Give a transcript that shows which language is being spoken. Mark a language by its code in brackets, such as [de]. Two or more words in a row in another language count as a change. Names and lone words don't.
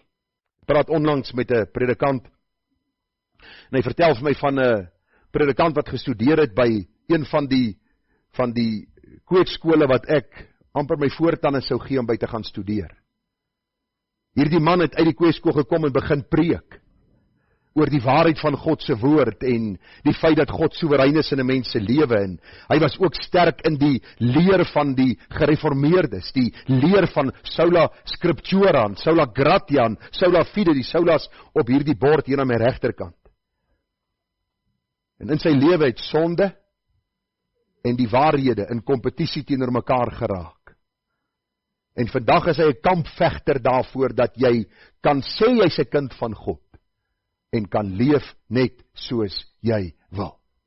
[af] Ek praat onlangs met 'n predikant, en hy vertel vir my van 'n predikant wat gestudeer het by een van die kweekskole wat ek amper my voortande sou gee om by te gaan studeer. Hierdie man het uit die kweekskool gekom en begin preek oor die waarheid van God se woord en die feit dat God soewerein is in 'n mens se lewe, en hy was ook sterk in die leer van die gereformeerdes, die leer van [la] sola scriptura, sola gratia, sola fide, [af] die solas op hierdie bord hier aan my regterkant. En in sy lewe het sonde en die waarhede in kompetisie teenoor mekaar geraak. En vandag is hy 'n kampvegter daarvoor dat jy kan sê jy's 'n kind van God en kan leef net soos jy wil.